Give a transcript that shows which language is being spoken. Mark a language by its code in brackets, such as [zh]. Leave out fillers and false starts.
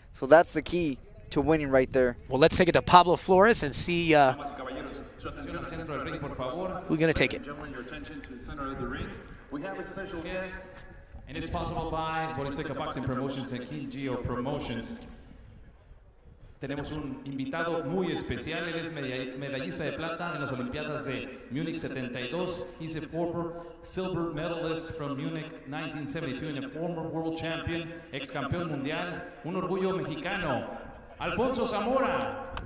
[en] So that's the key to winning right there. Well, let's take it to Pablo Flores and see who's going to take it. Your attention to the center of the ring. We have a special guest, and it's sponsored by Borizteca Boxing Promotions and King Gio Promotions. [es] Tenemos un invitado muy especial. Él es medallista de plata en las Olimpiadas de Múnich 72. [en] He's a former silver medalist from Munich 1972 and a former world champion, [es] ex campeón mundial, un orgullo mexicano. [en] Alfonso Zamora.